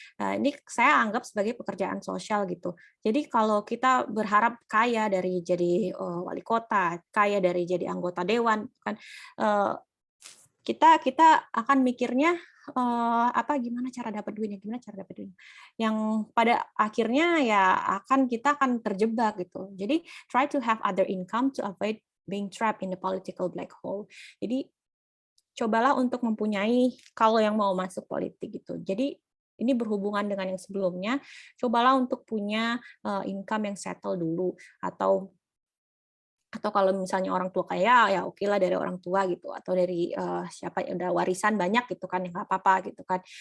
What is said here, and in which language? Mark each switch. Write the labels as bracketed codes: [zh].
[id] Ini saya anggap sebagai pekerjaan sosial gitu. Jadi kalau kita berharap kaya dari jadi wali kota, kaya dari jadi anggota dewan kan, kita akan mikirnya gimana cara dapat duitnya, yang pada akhirnya ya kita akan terjebak gitu. Jadi [en] try to have other income to avoid being trapped in the political black hole. [id] Jadi cobalah untuk mempunyai, kalau yang mau masuk politik gitu. Jadi ini berhubungan dengan yang sebelumnya, cobalah untuk punya income yang settle dulu, atau kalau misalnya orang tua kaya, ya oke lah dari orang tua gitu, atau dari siapa yang udah warisan banyak gitu kan, ya nggak apa-apa gitu kan.